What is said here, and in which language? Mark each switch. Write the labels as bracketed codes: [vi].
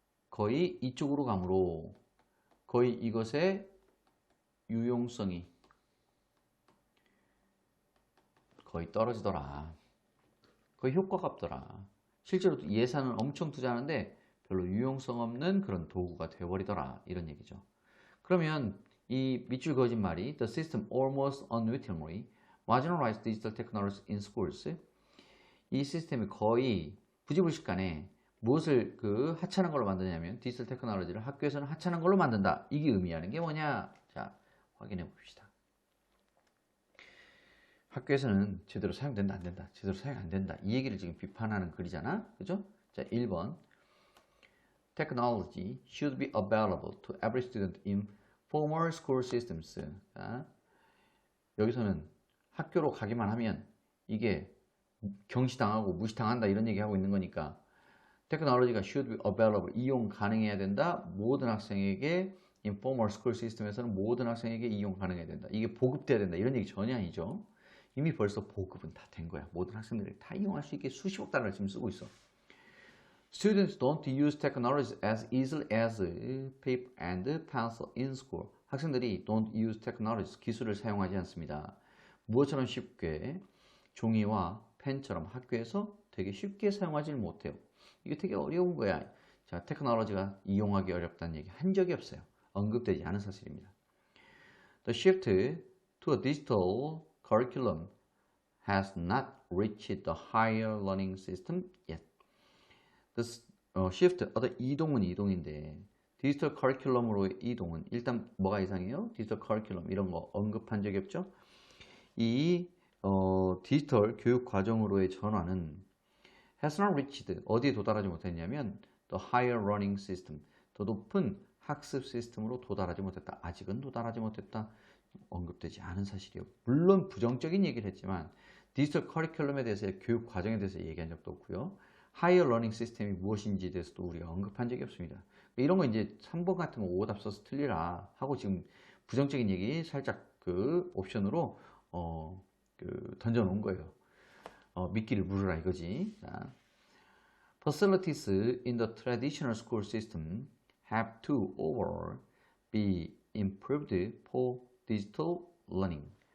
[ko] 거의 이쪽으로 가므로 거의 이것의 유용성이 거의 떨어지더라. 거의 효과가 없더라. 실제로 예산을 엄청 투자하는데 별로 유용성 없는 그런 도구가 되어버리더라. 이런 얘기죠. 그러면 이 밑줄 그어진 말이 [en] The system almost unwittingly marginalized digital technologies in schools. [ko] 이 시스템이 거의 부지불식간에 무엇을 그 하찮은 걸로 만드냐면 디지털 테크놀로지를 학교에서는 하찮은 걸로 만든다. 이게 의미하는 게 뭐냐? 자, 확인해 봅시다. 학교에서는 제대로 사용된다 안 된다. 제대로 사용 안 된다. 이 얘기를 지금 비판하는 글이잖아. 그죠? 자, 1번. [en] Technology should be available to every student in formal school systems. [ko] 자, 여기서는 학교로 가기만 하면 이게 경시당하고 무시당한다 이런 얘기하고 있는 거니까 테크놀로지가 [en] should be available, [ko] 이용 가능해야 된다. 모든 학생에게 informal school system에서는 모든 학생에게 이용 가능해야 된다. 이게 보급돼야 된다. 이런 얘기 전혀 아니죠. 이미 벌써 보급은 다 된 거야. 모든 학생들이 다 이용할 수 있게 수십억 달러를 지금 쓰고 있어. [en] Students don't use technology as easily as paper and pencil in school. [ko] 학생들이 [en] don't use technology, [ko] 기술을 사용하지 않습니다. 무엇처럼 쉽게 종이와 펜처럼 학교에서 되게 쉽게 사용하지 못해요. 이게 되게 어려운 거야. 자, 테크놀로지가 이용하기 어렵다는 얘기 한 적이 없어요. 언급되지 않은 사실입니다. [en] The shift to a digital curriculum has not reached the higher learning system yet. [ko] The shift, 어떤 이동은 이동인데 디지털 커리큘럼으로의 이동은 일단 뭐가 이상해요? 디지털 커리큘럼 이런 거 언급한 적이 없죠? 이 디지털 교육 과정으로의 전환은 [en] has not reached, [ko] 어디에 도달하지 못했냐면 [en] the higher learning system, [ko] 더 높은 학습 시스템으로 도달하지 못했다. 아직은 도달하지 못했다. 언급되지 않은 사실이요. 물론 부정적인 얘기를 했지만 디지털 커리큘럼에 대해서 교육 과정에 대해서 얘기한 적도 없고요. 하이어 러닝 시스템이 무엇인지에 대해서도 우리가 언급한 적이 없습니다. 이런 거 이제 3번 같은 거 오답 써서 틀리라 하고 지금 부정적인 얘기 살짝 그 옵션으로 던져 놓은 거예요. 미끼를 물으라 이거지. [en] 자, Facilities in the traditional school system have to overall be improved for digital learning.